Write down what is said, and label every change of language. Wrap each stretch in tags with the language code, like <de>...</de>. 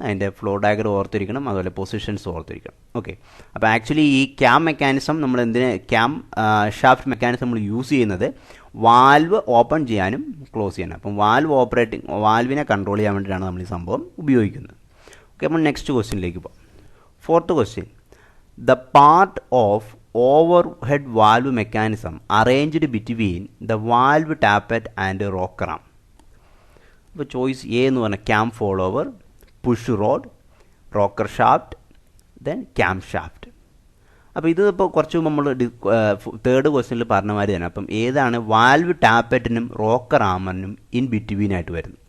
<ml>അതിൻ്റെ flow diagram ഓർത്തിരിക്കണം, അതുപോലെ പൊസിഷൻസ് ഓർത്തിരിക്കണം. ഓക്കെ, അപ്പോൾ ആക്ച്വലി ഈ ക്യാം മെക്കാനിസം നമ്മൾ ക്യാം ഷാഫ്റ്റ് മെക്കാനിസം നമ്മൾ യൂസ് ചെയ്യുന്നത് വാൽവ് ഓപ്പൺ ചെയ്യാനും ക്ലോസ് ചെയ്യാനും. അപ്പം വാൽവിനെ കൺട്രോൾ ചെയ്യാൻ വേണ്ടിയിട്ടാണ് നമ്മൾ ഈ സംഭവം ഉപയോഗിക്കുന്നത്. ഓക്കെ, നമ്മൾ നെക്സ്റ്റ് ക്വസ്റ്റ്യനിലേക്ക് പോകാം. Fourth question.</ml> <en>The part of overhead valve mechanism arranged between the valve tappet and rocker arm.</en> <ml>അപ്പോൾ ചോയ്സ് എ എന്ന് പറഞ്ഞാൽ cam fall over, push road, rocker shaft, then cam shaft. അപ്പോൾ ഇത് ഇപ്പോൾ കുറച്ച് മുമ്പ് നമ്മൾ തേർഡ് ക്വസ്റ്റ്യനിൽ പറഞ്ഞ മാതിരി തന്നെ. അപ്പം ഏതാണ് വാൽവ് ടാപ്പറ്റിനും റോക്കർ ആമറിനും ഇൻ ബിറ്റ്വീൻ ആയിട്ട് വരുന്നത്?</ml>